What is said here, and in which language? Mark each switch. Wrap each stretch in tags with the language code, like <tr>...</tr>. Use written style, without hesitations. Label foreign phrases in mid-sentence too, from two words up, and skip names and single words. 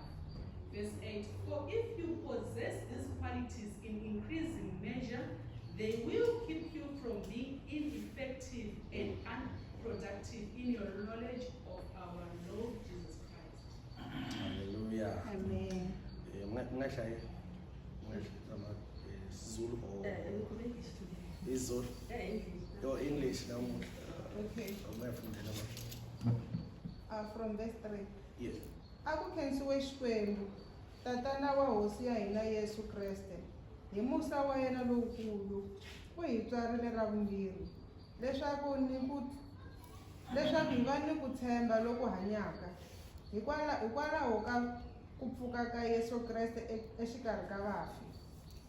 <en>Verse 8, for if you possess these qualities in increasing measure, they will keep you from being ineffective and unproductive in your knowledge of our Lord Jesus Christ. Hallelujah. Amen. Zulu or Zulu. Your English now. Okay. From verse 3. Yes.</en> <ts>Aku khensiwe Xikwembu, tatana wa hosi ya hina Yesu Kreste, hi musa wa yena lowukulu, u hi tswarile ra vumbirhi, leswaku hi va ni ku tshemba loku hanyaka, hikwalaho ka ku pfuka ka Yesu Kreste exikarhi ka vafi.</ts>